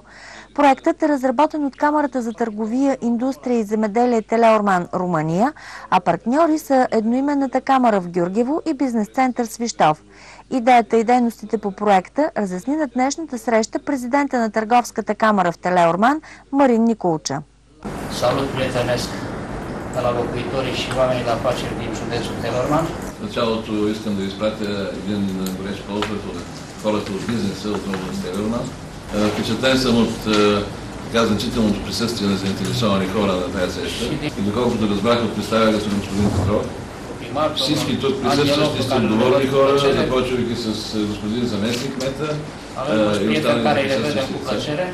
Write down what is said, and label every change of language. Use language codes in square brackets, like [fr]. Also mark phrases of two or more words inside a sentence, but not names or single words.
[bg] Проектът е разработен от Камарата за търговия, индустрия и земеделие Телеорман, Румъния, а партньори са едноименната камара в Гюргево и бизнес център Свищов. Идеята и дейностите по проекта разясни на днешната среща президента на Търговската камара в Телеорман Марин Николча. [ro] Salut prietenesc de la locuitorii și oamenii de afaceri din județul Teleorman. [bg] В началото искам да изпратя един горещ поздрав от хората от бизнеса от област Телеорман. Впечатлен съм от така значителното присъствие на заинтересовани хора на тази среща. И доколкото разбрах от представянето на господин Петров, всички тук присъстващи сте отговорни хора, започвайки с господин заместник кмета и останалите присъстващи лица.